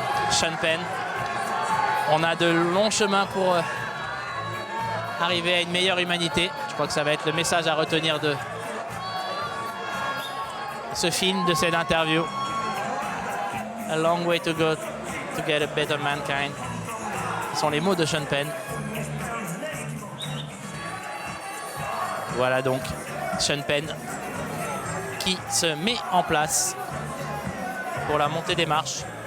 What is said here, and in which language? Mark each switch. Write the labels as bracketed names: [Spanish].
[French] Sean Penn, on a de longs chemins pour arriver à une meilleure humanité. Je crois que ça va être le message à retenir de ce film, de cette interview. [English] A long way to go to get a better mankind. [French] Ce sont les mots de Sean Penn. Voilà donc Sean Penn qui se met en place pour la montée des marches.